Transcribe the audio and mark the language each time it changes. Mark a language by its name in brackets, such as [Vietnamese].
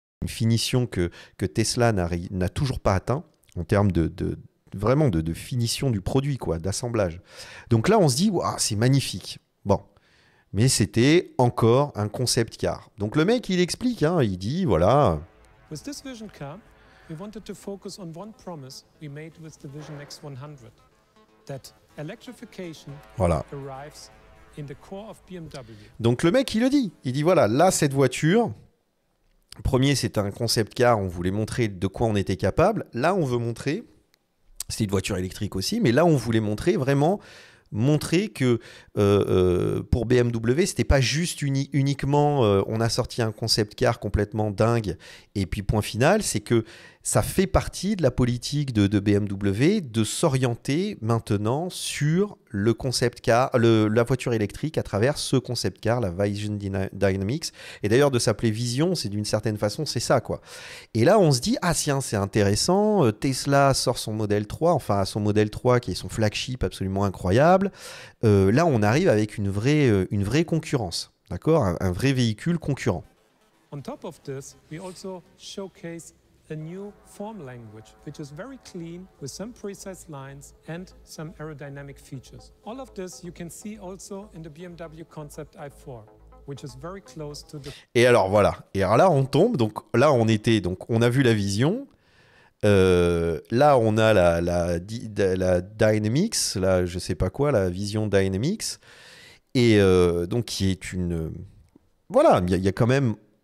[French] Une finition que Tesla n'a toujours pas atteint en termes vraiment de finition du produit, quoi, d'assemblage. Donc là, on se dit, wow, c'est magnifique. Bon, mais c'était encore un concept car. Donc le mec, il explique, hein, il dit, voilà. [English] With this vision car, we wanted to focus on one promise we made with the Vision X100, that electrification arrives in the core of BMW. [French] Donc le mec, il le dit. Il dit, voilà, là, cette voiture. Premier, c'était un concept car, on voulait montrer de quoi on était capable. Là, on veut montrer, c'était une voiture électrique aussi, mais là, on voulait montrer que pour BMW, c'était pas juste uniquement on a sorti un concept car complètement dingue et puis point final, c'est que ça fait partie de la politique de BMW de s'orienter maintenant sur le concept car, la voiture électrique à travers ce concept car, la Vision Dynamics. Et d'ailleurs, de s'appeler Vision, c'est d'une certaine façon, c'est ça, quoi. Et là, on se dit, ah tiens, c'est intéressant, Tesla sort son modèle 3, enfin son modèle 3 qui est son flagship absolument incroyable. Là, on arrive avec une vraie concurrence, d'accord, un vrai véhicule concurrent. [English] On top of this, we also showcase a new form language, which is very clean, with some precise lines and some aerodynamic features. All of this you can see also in the BMW Concept i4, which is very close to the... [French] Et alors voilà, et alors là on tombe, donc là on a vu la vision, là on a la Dynamics, là je sais pas quoi, la Vision Dynamics, et donc qui est une... Voilà, il y a quand même...